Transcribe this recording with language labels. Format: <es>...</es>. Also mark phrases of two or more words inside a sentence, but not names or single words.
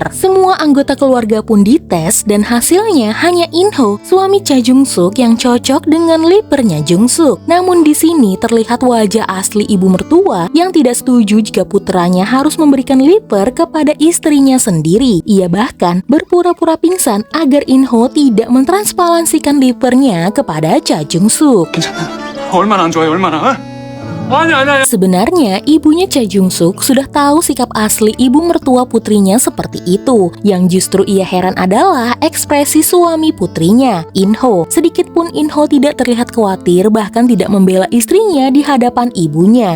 <id>Semua anggota keluarga pun dites dan hasilnya hanya In-ho, suami Cha Jung-suk yang cocok dengan livernya Jung-suk. Namun di sini terlihat wajah asli ibu mertua yang tidak setuju jika putranya harus memberikan liver kepada istrinya sendiri. Ia bahkan berpura-pura pingsan agar In-ho tidak mentransplantasikan livernya kepada Cha Jung-suk.</id> <ko>괜찮아. 얼마나 안 좋아요, 얼마나? 어? 아니야.</ko> <id>Sebenarnya ibunya Cha Jung-suk sudah tahu sikap asli ibu mertua putrinya seperti itu. Yang justru ia heran adalah ekspresi suami putrinya, In-ho. Sedikitpun In-ho tidak terlihat khawatir bahkan tidak membela istrinya di hadapan ibunya.</id>